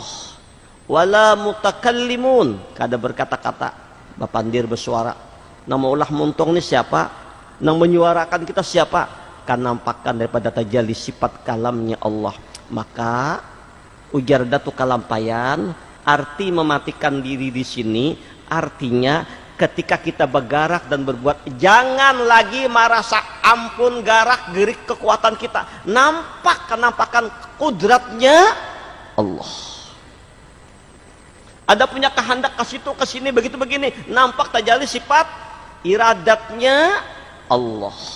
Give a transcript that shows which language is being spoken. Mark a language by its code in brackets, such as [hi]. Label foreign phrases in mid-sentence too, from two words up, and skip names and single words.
[ar] ولا متكلم, [bjn] kada berkata-kata, bapandir bersuara. Nama ulah muntung ini siapa? Nang menyuarakan kita siapa? Kan nampakkan daripada tajalli sifat kalamnya Allah. Maka ujar datu kalampayan, arti mematikan diri di sini artinya ketika kita bergerak dan berbuat, jangan lagi merasa ampun garak gerik kekuatan kita. Nampak kenampakan kudratnya Allah. Ada punya kehendak ke situ ke sini begitu begini, nampak tajalli sifat iradatnya Allah.